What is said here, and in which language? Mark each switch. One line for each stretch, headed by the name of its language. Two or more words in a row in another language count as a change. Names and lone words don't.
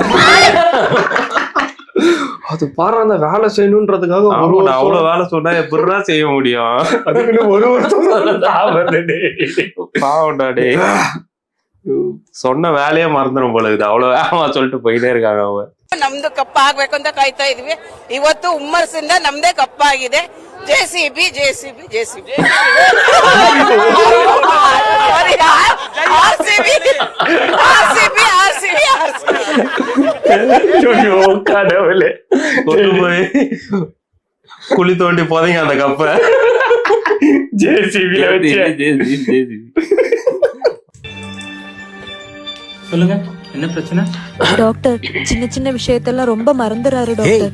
Tamil: அது பாரு, அந்த வேலை செய்யணுன்றதுக்காக அவ்வளவு வேலை சொன்னா எப்படிடா செய்ய முடியும்? அதுக்கு ஒரு பாவம்டா டேய். சொன்ன வேலையே மறந்துடும் போல இது. அவ்வளவு வேகமா சொல்லிட்டு போயிட்டே இருக்காங்க அவங்க.
Kannada: ನಮ್ದು ಕಪ್ಪ ಆಗ್ಬೇಕು ಅಂತ ಕಾಯ್ತಾ ಇದೀವಿ. ಇವತ್ತು ಹುಮ್ಮರ್ಸಿಂದ ನಮ್ದೇ ಕಪ್ಪ ಆಗಿದೆ. ಜೆಸಿಬಿ ಜೆಸಿಬಿ ಜೆಸಿಬಿ ಆರ್ಸಿಬಿ ಆರ್ಸಿಬಿ ಆರ್ಸಿಬಿ
Tamil: கடவுளே, கொண்டு போய் குழி தோண்டி போதீங்க அந்த கப்பை. ஜேசிபில வச்சு. சொல்லுங்க, என்ன பிரச்சனை? டாக்டர், சின்ன சின்ன விஷயத்தெல்லாம் ரொம்ப மறந்துறாரு டாக்டர்.